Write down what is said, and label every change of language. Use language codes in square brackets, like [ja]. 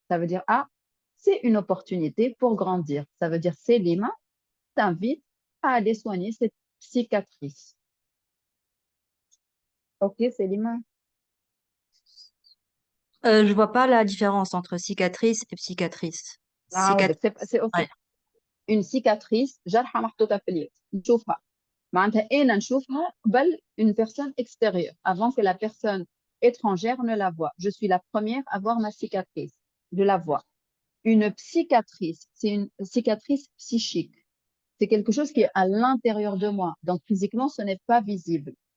[fr] Ça veut dire, ah, c'est une opportunité pour grandir. Ça veut dire, Selima t'invite à aller soigner cette cicatrice. Ok, Selima? Je vois pas la différence entre cicatrice et psychiatrice. Ah, ouais, c'est ok. Ouais. Une cicatrice, [ar] جرحة محطوطة في اليد. نشوفها. معناتها أنا نشوفها قبل [fr] une personne extérieure, avant que la personne étrangère ne la voie. Je suis la première à voir ma cicatrice. Je la vois. Une cicatrice, c'est une cicatrice psychique. C'est quelque chose qui est à l'intérieur de moi. Donc, physiquement, ce n'est pas visible.